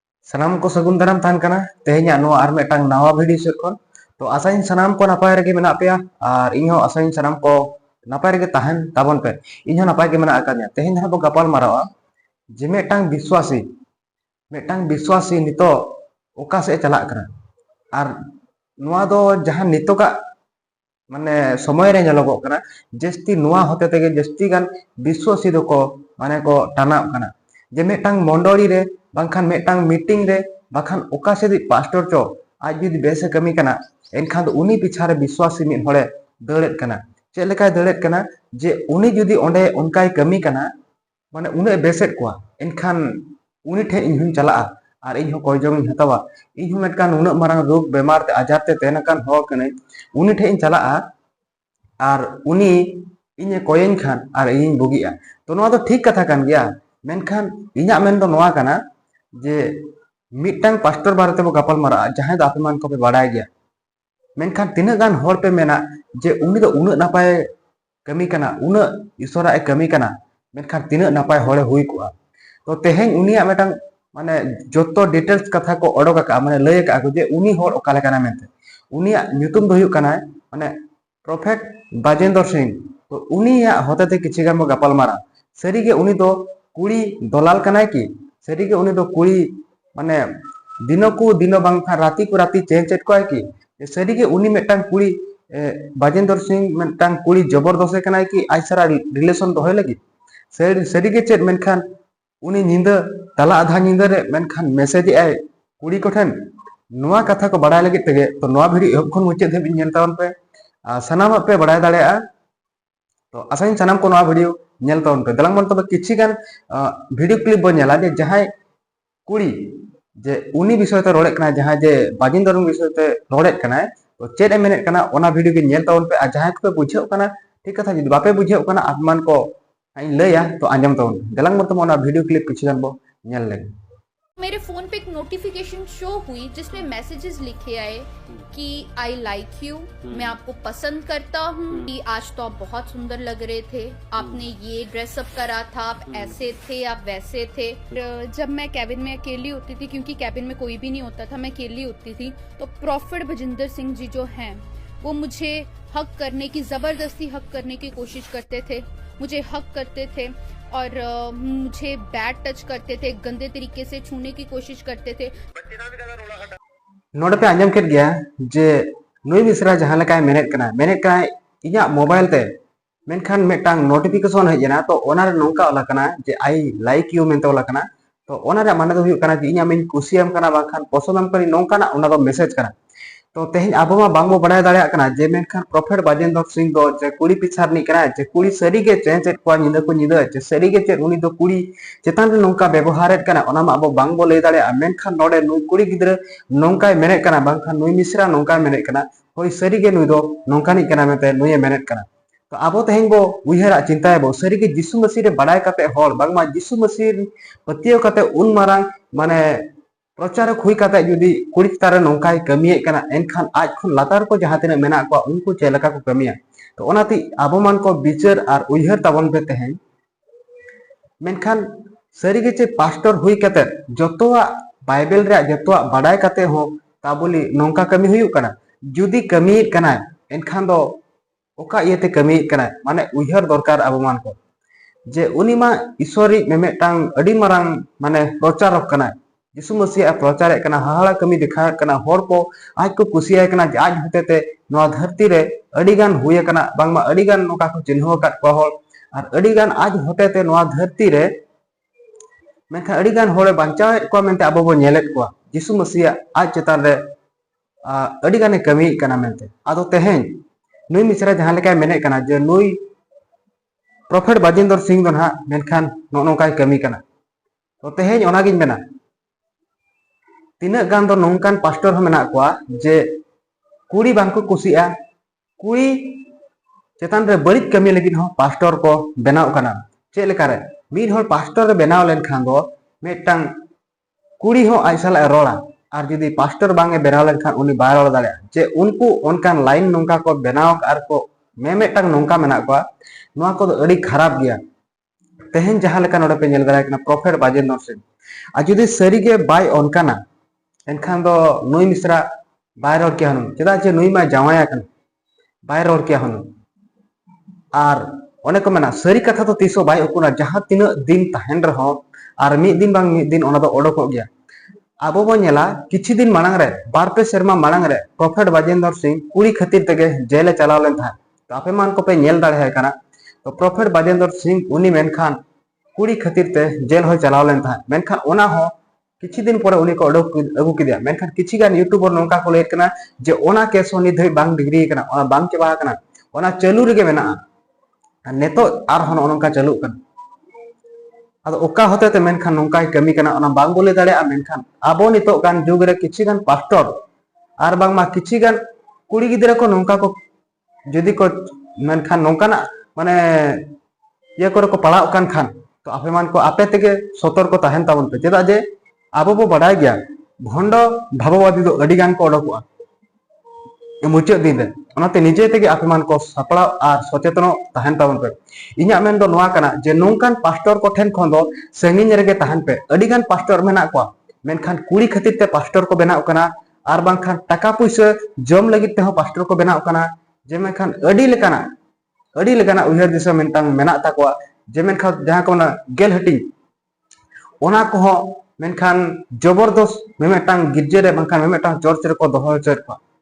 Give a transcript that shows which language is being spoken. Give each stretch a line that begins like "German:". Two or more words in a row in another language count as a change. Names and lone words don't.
Santali: सानाम को सगुन दाराम तान कना तेहेन्या नो आर मेटांग नावा भिडियो सेट खन तो आसाइन सानाम को नापाय रेगे मेना पेया आर इन्हो आसाइन सानाम को नापाय रेगे ताहन ताबन पे इन्हो नापाय के मेना आकान्या तेहेन जहां बो गपाल मारावा जे मेटांग विश्वासी नितो ओका से चला कना आर नोआ दो जहां नितो का माने समय रे जलोगो कना जस्ती नोआ होते तेगे जस्ती गान विश्वासी दो को माने को टाना कना जे मेटांग मंडोली रे बांखान मेटांग मीटिंग रे बाखान ओका से पास्टर चो आज जुदी बेसे कमी कना एनखान उनी पिछारे विश्वासी मिन होड़े दड़ेत कना चे लेकाय दड़ेत कना जे उनी जुदी ओंडे उनकाय कमी कना माने उने बेसेत कोआ एनखान उनी ठे इनहुन चला आर इनहो कोयजोंग इन हतावा इनहो मेटकान उना मारांग रोग बेमार ते आजार ते तेनकान हो कने उनी ठे इन चला आर उनी इने कोयेन खान आर इन बुगिया तो नोआ दो ठीक कथा कान गया मेनखान इन्या मेन दो नोआ कना जे मिटांग पास्टर बारते बो गपाल मारा जहां द आपमान को पे बाडाय गया मेनखान तिना गान होर पे मेना जे उनी दो उना नापाय कमी कना उना ईश्वरा ए कमी कना मेनखान तिना नापाय होड़े हुई कोआ तो तेहेन उनिया मेटांग माने जोतो डिटेल्स कथा को ओडोक का माने लय का जे उनी होर ओका लेकाना मेनते उनिया न्यूतुम दो हुयुक कना माने प्रोफेट बाजेंद्र सिंह तो उनिया होते ते किछि गान बो गपाल मारा सरीगे उनी दो कुड़ी दलाल कनाय की सरीगे उनी दो कुड़ी माने दिनो को दिनो बांखा राती को राती चेंज को है कि सरीगे उनी मेटांग कुड़ी बाजेंद्र सिंह मेटांग कुड़ी जबरदस्ती कनाय की आज सारा रिलेशन दोहे लगी सरीगे चेत मेनखान उनी निंदा तला आधा निंदा रे मेनखान मैसेज आय कुड़ी कोठन नोआ कथा को बड़ाय लगी तेगे तो नोआ भिडियो एहब खन मुचाद धबि नेल तावन पे सनाम पे बड़ाय दाड़ेया तो आसाइन सनाम को नोआ भिडियो नेल तावन पे दलांग मन तबे किछि गान
English: video clip
Santali: बो नेला जे जहाय कुड़ी जे उनी विषय ते रोड़े कना जहां जे बाजिंदर विषय ते रोड़े कना तो चेड ए मेनेट कना ओना भिडियो के नेल तावन पे आ जहां को पे बुझेउ कना ठीक कथा जदि बापे बुझेउ कना आपमान को आइन लया तो आंजम तावन दलांग मन तबे ओना
English: video clip
Santali: किछि गान बो नेल ले
Hindi: मेरे फोन पे एक नोटिफिकेशन शो हुई जिसमें मैसेजेस लिखे आए कि
English: I like you,
Hindi: मैं आपको पसंद करता हूँ, कि आज तो आप बहुत सुंदर लग रहे थे, आपने ये ड्रेसअप करा था, आप ऐसे थे, आप वैसे थे। जब मैं कैबिन में अकेली होती थी, क्योंकि कैबिन में कोई भी नहीं होता था, मैं अकेली होती थी, तो प्रॉफिट बजिंदर सिंह जी जो हैं वो मुझे हक करने की, जबरदस्ती हक करने की कोशिश करते थे, मुझे हक करते थे और मुझे
English: bad touch
Hindi: करते थे, गंदे तरीके से छूने की कोशिश करते थे।
Santali: नोड पे आंजम केट गया जे नुई मिश्रा जहां लकाय मेनेट कना इया मोबाइल ते मेनखान मेटांग नोटिफिकेशन हेजना तो ओना रे नोंका ओला कना जे
English: I like you
Santali: मेनते ओला कना तो ओना रे माने दो हुयु कना जे इया मेन कुसियम कना बाखान पसंदम करी नोंका ना ओना दो मैसेज कना तो तेहन आबो मा बांगो बडाय दाड़े कना जे मेनखान प्रॉफिट बाजेंद्र सिंह दो जे कुड़ी पिछारनी कना जे कुड़ी सरीगे चेंचेट को निदा को निदा जे सरीगे चे उनी दो कुड़ी चेतान रे नोंका व्यवहारेट कना ओना मा आबो बांगो लय दाड़े मेनखान नोडे नुई कुड़ी गिद्रा नोंकाय मेनेट कना बांखान नुई मिश्रा नोंकाय मेनेट कना होय सरीगे नुई दो नोंकानी कना मेते नुई मेनेट कना तो आबो तेहन बो उयहरा चिंताय बो सरीगे जिसु मसीह रे बडाय काते होल बांगमा जिसु मसीह पतियो काते उन मारांग माने प्रचारक हुई काते जुदी कुड़ी तारे नोंकाय कमिये कना एनखान आज खुन लातार को जहां तिना मेना को उनको चेलका को कमिया तो ओनाती आबो मान को विचार आर उयहर ताबन पे तेहन मेनखान सरीगे चे पास्टर हुई काते जतोआ बाइबल रे जतोआ बडाय काते हो ताबोली नोंका कमी हुयु कना जुदी कमी कना एनखान दो ओका इयते कमी कना माने उयहर दरकार आबो मान को जे उनी मा ईश्वरी मेमेटांग अडी मारांग माने प्रचारक कना जिसु मसीह प्रचार कना हाहाड़ा कमी दिखा कना होर को आज को कुसिया कना आज होते ते नोआ धरती रे अडिगान हुए कना बांगमा अडिगान नोका को चिन्ह काट को होल आर अडिगान आज होते ते नोआ धरती रे मेखा अडिगान होरे बांचाव को मेनते आबो बो नेलेत को जिसु मसीह आज चेतान रे अडिगाने कमी कना मेनते आदो तेहेन नुई मिश्रा जहां लेका मेने कना जे नुई प्रॉफिट बाजिंदर सिंह दो ना मेनखान नोकाय कमी कना तो तेहेन ओनागिन मेना तीना गान दो नोंकान पास्टर हो मेना कोआ जे कुड़ी बांको कुसिया कुड़ी चेतान रे बड़ित कमी लगिन हो पास्टर को बनाव कना चे लेका रे मीर होर पास्टर रे बनाव लेन खान दो मेटांग कुड़ी हो आइसला रोड़ा आर जदी पास्टर बांगे बनाव लेन खान उनी बाय रोड़ दाड़े जे उनको उनकान लाइन नोंका को बनाव आर को मेटांग नोंका मेना कोआ नोआ को अड़ी खराब गया तेहन जहां लेका नोडे पे नेल दाड़े कना प्रॉफिट बाजेंद्र सिंह और जुदी सरीगे बाय अनकाना एनखान दो नुई मिश्रा बाय रोड के हनु चेदा जे नुई मा जावाया कन बाय रोड के हनु और ओने को मेना सरी कथा तो तीसो बाय उकुना जहां तीन दिन तहन रहो और मिद दिन बांग मिद दिन ओना दो ओडोको गया आबो बो नेला किछि दिन मांग रे बार पे शर्मा मांग रे प्रॉफिट बाजेंद्र सिंह कुड़ी खातिर तेगे जेले चलाव लेन था तो आपे मान को पे नेल दाड़े है कना तो प्रॉफिट बाजेंद्र सिंह उनी मेनखान कुड़ी खातिर ते जेल हो चलाव लेन था मेनखान ओना हो किछि दिन परे उनी को ओडोक अगु किदिया मेनखान किछि गान यूट्यूबर नोंका को लेट कना जे ओना केस होनी धई बांग डिग्री कना ओना बांग चबा कना ओना चालू रेगे मेना नेतो आर हन ओनका चालू कना अद ओका होते ते मेनखान नोंका कमी कना ओना बांग बोले दाड़े मेनखान आबो नितो गान जुग रे किछि गान पास्टर आर बांग मा किछि गान कुड़ी गिदरा को नोंका को जदी को मेनखान नोंकाना माने ये करे को पड़ाव कान खान तो आपे मान को आपे तेगे सतर्क ताहेन ताबन पे चेदा जे आबो बो बाडाय गया भंड भाववादी दो अडी गान को ओडोकुआ मुचाद दिन रे ओनाते निजे तेगे आपे मान को सपड़ा और सचेतन ताहेन ताबन पे इन्या मेन दो नोआ कना जे नोंकान पास्टर को ठेन खन दो संगिन रेगे ताहेन पे अडी गान पास्टर मेना को मेनखान कुड़ी खातिर ते पास्टर को बनाव कना आर बांखान टाका पैसा जम लगित ते हो पास्टर को बनाव कना जे मेनखान अडी लेकाना उहर दिशा मेनटांग मेना ताकोआ जे मेनखान जहां को ना गेल हटिंग ओना को हो मेनखान जबरदस्त मेमेटांग गिरजे रे बांखान मेमेटांग चर्च रे को दोहो चर को